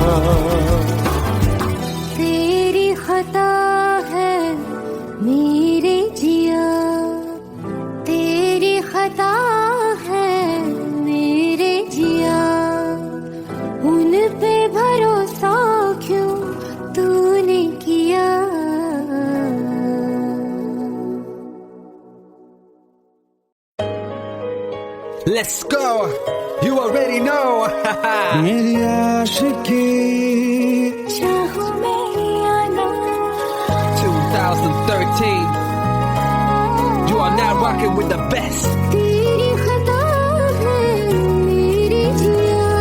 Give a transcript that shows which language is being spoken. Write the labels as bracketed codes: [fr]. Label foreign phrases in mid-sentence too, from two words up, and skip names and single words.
[hi] तेरी खता है मेरे जिया, तेरी खता है मेरे जिया। उन पे भरोसा क्यों तूने किया। [en] Let's go! You already know! [hi] मेरी आशिकी चाहो मेरी आना [en] 2013. You are now rocking with the best. [hi] तेरी खता है मेरे जिया।